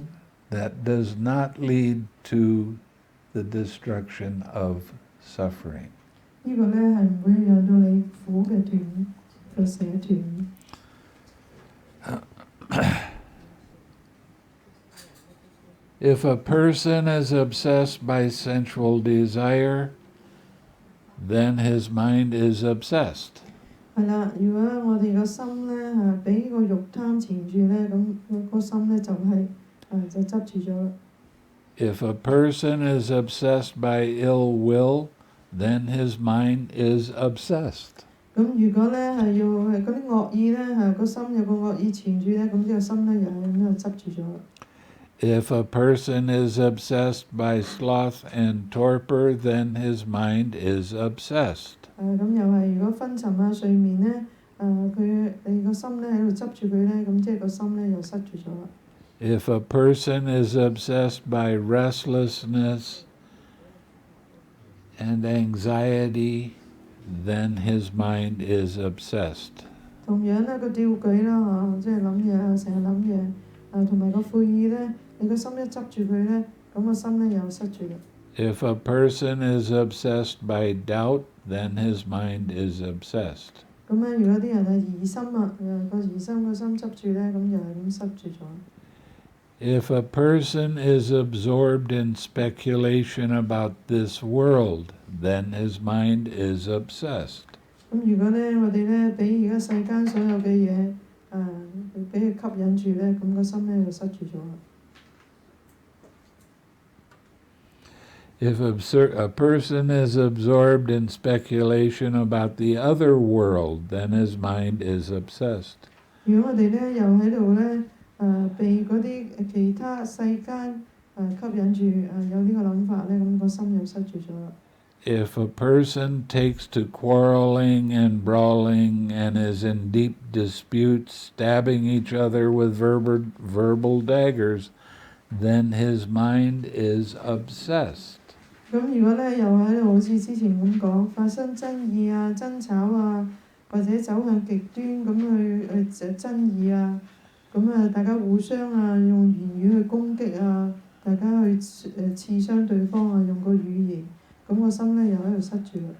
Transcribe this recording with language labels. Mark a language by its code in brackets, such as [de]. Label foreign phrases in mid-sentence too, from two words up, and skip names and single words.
[en] That does not lead to the destruction of suffering. [yue] 呢個咧係唔會讓到你苦嘅斷個捨斷。 [en] If a person is obsessed by sensual desire, then his mind is obsessed. [yue] 係啦，如果我哋個心咧俾個慾貪纏住咧，咁個心咧就執住咗啦。 [en] If a person is obsessed by ill will, then his mind is obsessed. [yue] 咁如果咧係要嗰啲惡意咧個心有個惡意纏住咧，咁呢個心咧又係咁樣執住咗啦。 [en] If a person is obsessed by sloth and torpor, then his mind is obsessed. [yue] 咁又係，如果昏沉睡眠咧，你個心咧喺度執住佢咧，咁即係個心咧又塞住咗啦。 [en] If a person is obsessed by restlessness and anxiety, then his mind is obsessed. [yue] 同樣咧個吊舉啦即係諗嘢成日諗嘢同埋個悔意咧，你個心一執住佢咧，咁個心咧又塞住啦。 [en] If a person is obsessed by doubt, then his mind is obsessed. [yue] 咁如果啲人係疑心個疑心個心執住咧，咁又係咁塞住咗。 [en] If a person is absorbed in speculation about this world, then his mind is obsessed. [yue] 咁如果咧我哋咧俾而家世間所有嘅嘢俾佢吸引住咧，咁個心咧就塞住咗啦。 [en] If a person is absorbed in speculation about the other world, then his mind is obsessed. [yue] 如果我哋咧又喺度咧被嗰啲其他世間吸引住有呢個諗法咧，咁個心又塞住咗啦。 [en] if a person takes to quarreling and brawling and is in deep disputes, stabbing each other with verbal daggers, then his mind is obsessed. [yue] 咁如果咧又喺度好似之前咁講，發生爭議啊、爭吵啊，或者走向極端咁去爭議啊，咁啊大家互相啊用言語去攻擊啊，大家去刺傷對方啊，用個語言，咁個心咧又喺度塞住啦。